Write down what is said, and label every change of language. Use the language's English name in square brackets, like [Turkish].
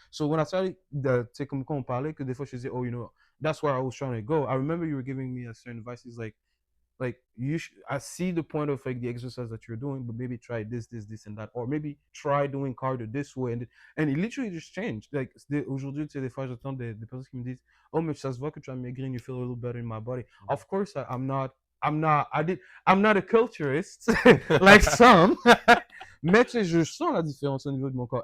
[English] So when I started the [French] tu sais, comme quand on parlait, que des fois je disais, [English] oh, you know, that's where I was trying to go. I remember you were giving me a certain advice. It's like I see the point of like the exercise that you're doing, but maybe try this and that, or maybe try doing cardio this way, and it literally just changed. [French] Like aujourd'hui, tu sais, des fois j'entends des personnes qui me disent, oh, mais ça se voit que tu as maigri [English] and you feel a little better in my body. Of course, I'm not a culturist like some. [French] Mais tu sais, je sens la différence au niveau de mon corps.